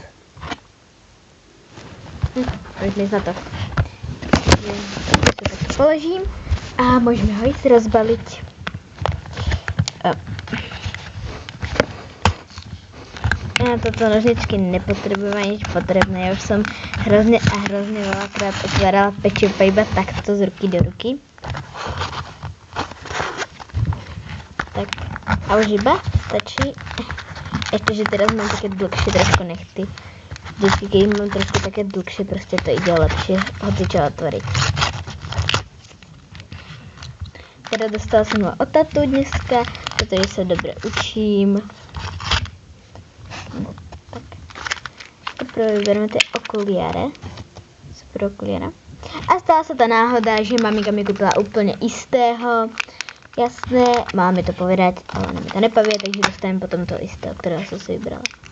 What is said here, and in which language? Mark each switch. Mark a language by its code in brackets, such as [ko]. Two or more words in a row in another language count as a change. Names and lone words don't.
[cs] Můžeš mít na to. Takže se takto položím a můžeme ho jít rozbalit. Já toto nožničky nepotřebuji, nic potřebné. Já už jsem hrozně [sk] veľakrát otvárala pečivo iba takto z ruky do ruky. Tak a už iba stačí. [cs] Ještě, že [sk] teraz mám také dlhšie trošku nechty. [cs] Vždycky, když mám [sk] trošku také dlhšie, prostě to ide lepšie hocičo otvoriť. [cs] Teda dostala jsem ho od tatu dneska, protože se dobře učím. [sk] Prvé vybereme ty okuliare. Super okuliare. [cs] A stala se ta náhoda, že maminka mi koupila úplně istého. [sk] Jasné, má mi to povedať, ale ona mi to nepovie, takže dostanem potom to istého, [cs] kterého jsem si vybrala.